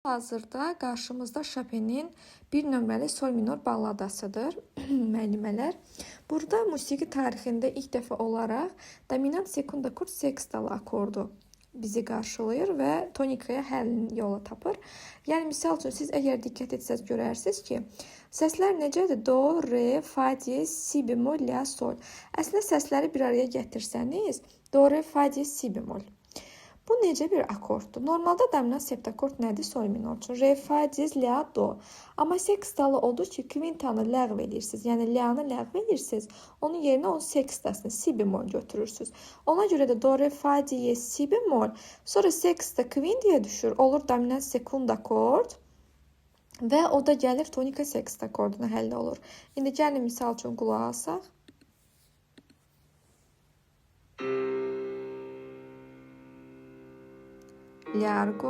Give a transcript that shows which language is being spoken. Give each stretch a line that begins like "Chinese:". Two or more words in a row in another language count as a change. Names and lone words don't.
Azerbaijani: Hazırda qarşımızda Chopin'in bir nömrəli sol minor balladasıdır, müəllimələr. Burada musiqi tarixində ilk dəfə olaraq dominant sekund akord sekstalı akordu bizi qarşılayır və tonikaya həll yola tapır. Yəni, misal üçün, siz əgər diqqət etsəz görərsiniz ki, səslər necədir? Do, re, fa, diez, si bemol, la, sol. Əslində səsləri bir araya gətirsəniz, do, re, fa, diez, si bemol. Bu necə bir akorddur? Normalda dominant septakord nədir sol minor üçün? Re, fa, diez, la, do. Amma sekstalı olduğu ki, kvintanı ləğv edirsiniz. Yəni, la-nı ləğv edirsiniz. Onun yerinə onun sekstasını, si bemol götürürsünüz. Ona görə də do, re, fa, diez, si bemol. Sonra seksta kvintiyə düşür. Olur dominant sekund akord. Və o da gəlir tonika sekst akorduna həll olur. İndi gəlin misal üçün qulaq alsaq. Largo.